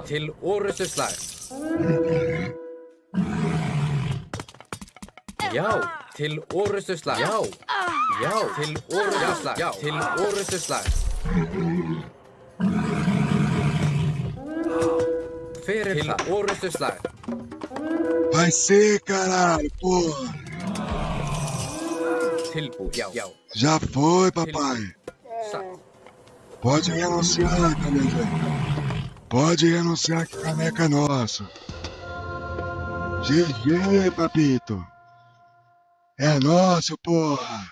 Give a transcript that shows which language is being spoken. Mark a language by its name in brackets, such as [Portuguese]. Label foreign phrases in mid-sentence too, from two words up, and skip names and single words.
[Icelandic] Til orrustuslag. Já. Til orrustuslag. Já. Já. Til orrustuslag. Já. Til orrustuslag. Hver til orrustuslag. [Portuguese] Vai ser, caralho, porra. [Icelandic] Tilbúið. Já. Já. [Portuguese] Já foi, papai. [Icelandic] Satt. [Portuguese] Pode renunciar, Caneca. Pode renunciar que caneca é nosso. GG, papito. É nosso, porra.